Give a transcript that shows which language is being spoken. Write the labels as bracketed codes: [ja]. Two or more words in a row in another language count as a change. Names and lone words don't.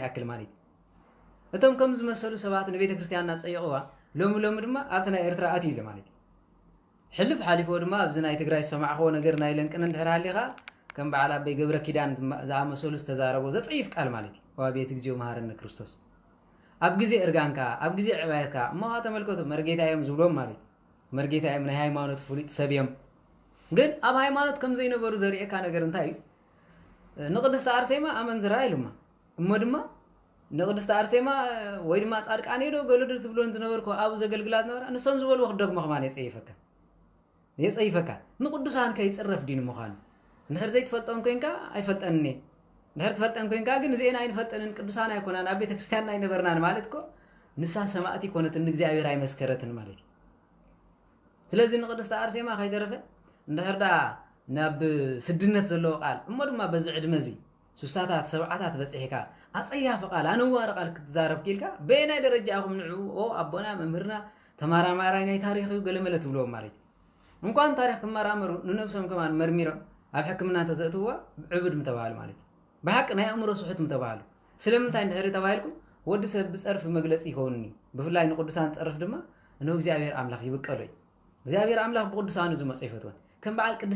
[ti] ይኣክል ማለት እቶም ከም ዝመሰሉ ሰባት ንቤተ ክርስቲያንና ጸይቕዋ ሎሚ ድማ ኣብቲ ናይ ኤርትራ ኣትዩ ኢሉ ማለት ሕልፍ ሓሊፎ ድማ ኣብዚ ናይ ትግራይ ሰማዕኽዎ ነገር ናይ ለንቅን እንድሕር ሃሊኻ ከም በዓል ኣበይ ገብረ ኪዳን ዝኣመሰሉ ዝተዛረቦ ዘጽይፍ ቃል ማለት ዋቤት እግዚኦ መሃረነ ክርስቶስ ኣብ ግዜ እርጋንካ ኣብ ግዜ ዕባየትካ እሞ ተመልከቱ መርጌታ እዮም ዝብሎም ማለት مرجيت من ሃይማኖት ፍሉጥ ሰብዮም ግን ኣብ ሃይማኖት ከም ዘይነበሩ ዘርኤካ ነገር እንታይ ንቅድስት አርሴማ ኣመንዝራ ኢሉማ እሞ ድማ ንቅድስት አርሴማ ወይ ድማ ጻድቃኔ ዶ ገለዶ ትብሎን ዝነበርኩ ኣብ ዘገልግላት ነበራ ንሶም ዝበልዎ ክደግሞ ከማን የጸይፈካ ንቅዱሳን ከይጽረፍ ዲን ምዃኑ ንሕር ዘይትፈጠን ኮይንካ ኣይፈጠንኒ ንሕር ትፈጠን ኮይንካ ግን እዚአና ኣይንፈጠንን ቅዱሳን ኣይኮናን ኣብ ቤተ ክርስቲያን ኣይነበርናን ማለት እኮ ንሳ ሰማዕቲ ኮነትን እግዚአብሔር ኣይመስከረትን ማለት ስለዚህ ንቅድስት አርሴማ ከይደረፈ እንድሕርዳ ናብ ስድነት ዘለዎ ቃል እሞ ድማ በዚ ዕድመዚ ሱሳታት ሰብዓታት በጽሒካ ኣጸያፍ ቃል ኣነዋር ቃል ክትዛረብ ኪልካ በናይ ደረጃ ኣኹም ንዑ ኣቦና መምህርና ተማራማራይ ናይ ታሪኽ ገለመለ ትብልዎም ማለት እንኳን ታሪኽ ክመራመሩ ንነብሶም ከማን መርሚሮም ኣብ ሕክምና ተዘእትዋ ዕብድ ምተባሃሉ ማለት ብሓቂ ናይ ኣእምሮ ስሑት ምተባሃሉ ስለምንታይ እንድሕሪ ተባሂልኩም ወዲ ሰብ ብጸርፍ መግለጺ ይኸውንኒ ብፍላይ ንቅዱሳን ጸርፍ ድማ እነሆ እግዚአብሔር ኣምላኽ ይብቀሎይ እግዚአብሔር ኣምላኽ ብቅዱሳኑ ዝመጽ ይፈትወን ከም በዓል ቅድስት